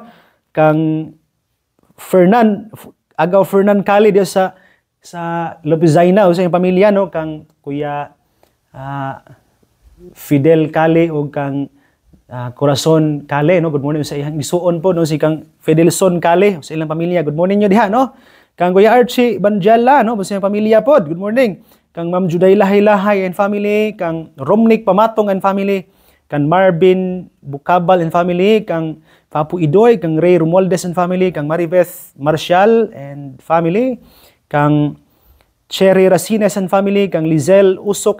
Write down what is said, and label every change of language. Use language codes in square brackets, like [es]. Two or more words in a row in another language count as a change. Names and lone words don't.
[ceb] Kang Agaw Fernan Kali diha sa Lopizaina o sa iyang pamilya no, kang Kuya Fidel Kali o kang Corazon Kali no, [en] good morning [ceb] sa iyang isuon po no, si kang Fidelson Kali sa ilang pamilya, [en] good morning [ceb] nyo diha no. Kang Kuya Archie Banjala no, sa iyang pamilya po, [en] good morning. [ceb] Kang Ma'am Juday Lahay-Lahay [en] and family, [ceb] kang Romnick Pamatong [en] and family, [ceb] kang Marvin Bukabal [en] and family, [ceb] kang Papu Idoy, kang Ray Romualdez [en] and family, [ceb] kang Maribeth Marshall [en] and family, [ceb] kang Cherry Racines and family, kang Lizel Usok